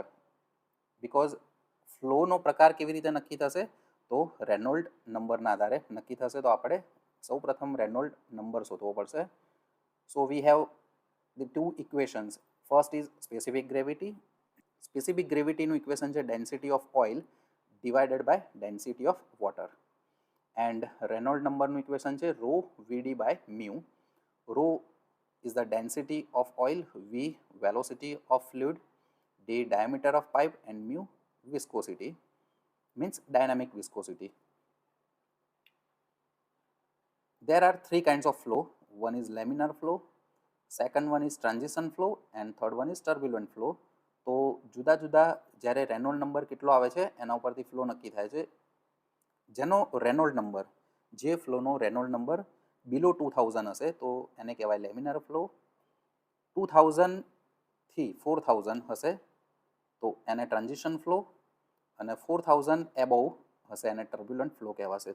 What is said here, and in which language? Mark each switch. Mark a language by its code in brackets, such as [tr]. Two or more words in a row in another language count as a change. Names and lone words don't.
[en] because flowનો [gu] પ્રકાર કેવી રીતે નક્કી થશે, તો [en] Reynold numberના [gu] આધારે નક્કી થશે. તો આપણે સૌપ્રથમ [en] Reynold number [gu] શોધવો પડશે. [en] so we have the two equations. first is specific gravity. specific gravityનું equation છે density of oil divided by density of water. and Reynold numberનું equation છે rho VD by mu. રો is the density of oil, v velocity of fluid, d diameter of pipe, and mu viscosity, means dynamic viscosity. There are three kinds of flow. One is laminar flow, second one is transition flow, and third one is turbulent flow. [gu] તો જુદા જુદા જ્યારે [en] Reynold number [gu] કેટલો આવે છે એના ઉપરથી ફ્લો નક્કી થાય છે. જેનો [en] Reynold number, [gu] જે ફ્લોનો [en] Reynold number [gu] બિલો 2000 હશે તો એને કહેવાય [en] laminar flow. [gu] 2000થી 4000 હશે તો એને [en] transition flow, [gu] અને 4000 એબોવ હશે એને [en] turbulent flow [gu] કહેવાશે.